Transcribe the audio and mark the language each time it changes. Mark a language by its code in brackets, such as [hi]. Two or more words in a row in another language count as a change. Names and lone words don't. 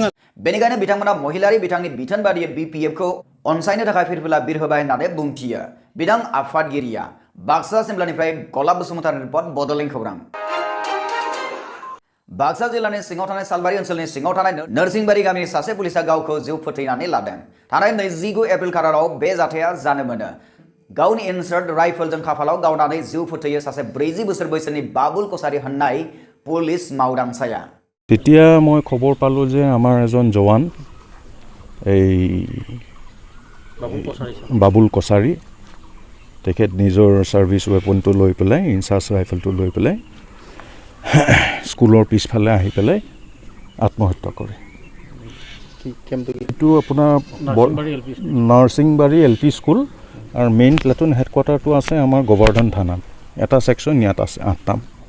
[brx] बेनिखायनो बिथांमोना महिलारि बिथांनि बिथोन बादियै BPF खौ अनसायनो थाखाय फिरफिला बिरहोबाय होननानै बुंथियो बिथां आफादगिरिया बाक्सा जिल्लानिफ्राय गलाब बसुमतारी रिपर्ट बड'लेण्ड खौरां बाक्सा जिल्लानि सिङाव थानाय सालबारि ओनसोलनि सिङाव थानाय नरसिंबारि गामिनि सासे पुलिसा गावखौ जिउ फोथैनानै लादों थानाय 29 एप्रिल खालाराव बे जाथाया जानो मोनो गावनि [en] insart riflejwng [brx] खाफालाव गावनानै जिउ फोथैयो सासे 40 बोसोर बैसोनि बाबुल कसारी होननाय पुलिस मावदांसाया [as] তেতিয়া মই খবৰ পালো যে আমাৰ এজন জৱান এই বাবুল কছাৰী তেখেত নিজৰ [en] service weaponটো [as] লৈ পেলাই [en] incharge rifleটো [as] লৈ পেলাই স্কুলৰ পিছফালে আহি পেলাই আত্মহত্যা কৰে এইটো আপোনাৰ নাৰ্ছিংবাৰী LP স্কুল আৰু [en] main platoon headquarterটো [as] আছে আমাৰ গোবৰ্ধন থানাত এটা সেকশন ইয়াত আছে 8টাম